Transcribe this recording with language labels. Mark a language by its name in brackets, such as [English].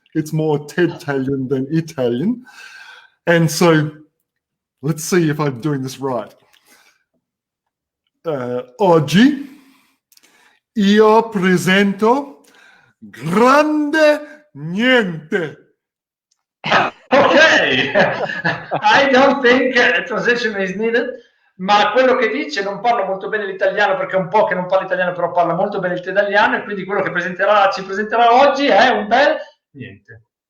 [English] It's more Ted-Talian than Italian. And so let's see if I'm doing this right. [Italian] Oggi io presento grande niente. [English] Ok, I don't think a translation is needed. [Italian] Ma quello che dice, non parlo molto bene l'italiano perché è un po' che non parlo italiano, però parla molto bene il tedaliano, e quindi quello che ci presenterà oggi è un bel niente.